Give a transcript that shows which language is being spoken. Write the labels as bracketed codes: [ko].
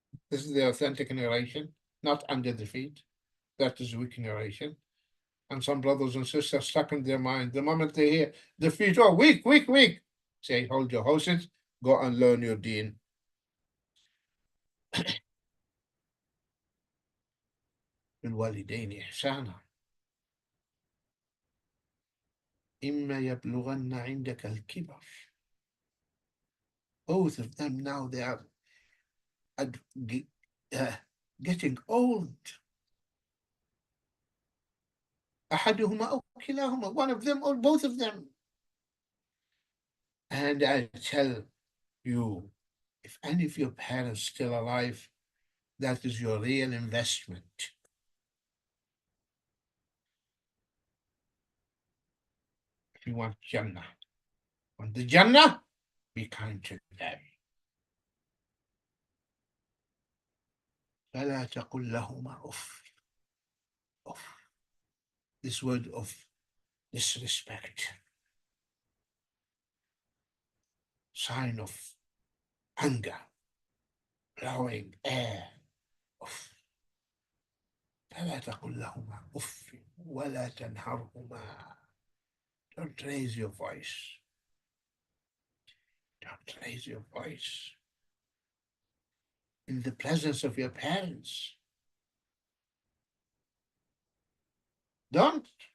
[en] This is the authentic narration, not under the feet. That is weak narration. And some brothers and sisters stuck in their mind. The moment they hear the feet, oh, weak, weak, weak. Say, hold your horses, go and learn your deen. [ar] بالوالدين إحسانا إما يبلغن عندك الكبر. [en] Both of them now they are getting old. [ar] أحدهما أو كلاهما, [en] one of them or both of them. And I tell you, if any of your parents still alive, that is your real investment. If you want Jannah, want the Jannah, be kind to them. [ar] فلا تقل لهما أف. [en] This word of disrespect, sign of anger, blowing air. [ar] أف. فلا تقل لهما أف ولا تنهرهما. [en] Don't raise your voice. Don't raise your voice in the presence of your parents. Don't.